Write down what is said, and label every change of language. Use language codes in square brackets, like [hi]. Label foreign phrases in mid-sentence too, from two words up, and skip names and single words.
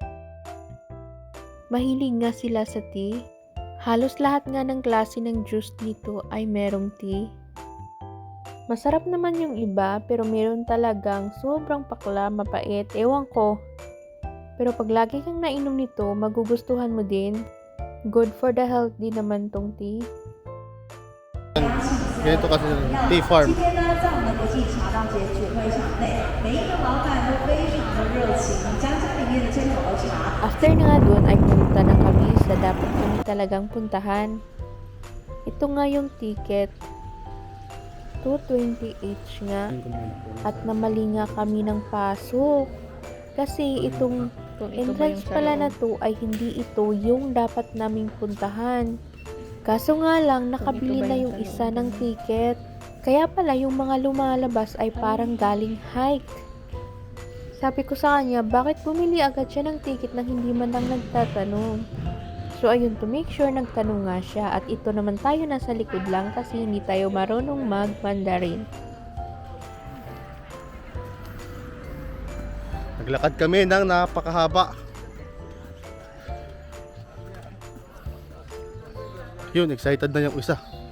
[tl] Mahilig nga sila sa tea. Halos lahat nga ng klase ng juice dito ay merong tea. Masarap naman yung iba, pero meron talagang sobrang pakla, mapait, ewan ko. Pero pag lagi kang nainom nito, magugustuhan mo din. [en] Good for the health [tl] din naman tong [en] tea. [tl] Ganito kasi [en] tea farm. [zh] 今天呢，在我们国际茶道节聚会场内，每一个老板都非常的热情，将家里面的珍宝的茶 [tl] After na nga dun ay pumunta na kami sa dapat kami talagang puntahan. Ito nga yung ticket. 2:20 nga at namali nga kami ng pasok. Kasi itong entrance pala na to ay hindi ito yung dapat naming puntahan. Kaso nga lang, nakabili na yung isa ng ticket. Kaya pala yung mga lumalabas ay parang galing hike. Sabi ko sa kanya, bakit bumili agad siya ng ticket nang hindi man lang nagtatanong? So ayun, [en] to make sure [tl] nagtanong nga siya at ito naman tayo nasa likod lang kasi hindi tayo marunong mag-Mandarin. Naglakad kami ng napakahaba. Yun, excited na yung isa.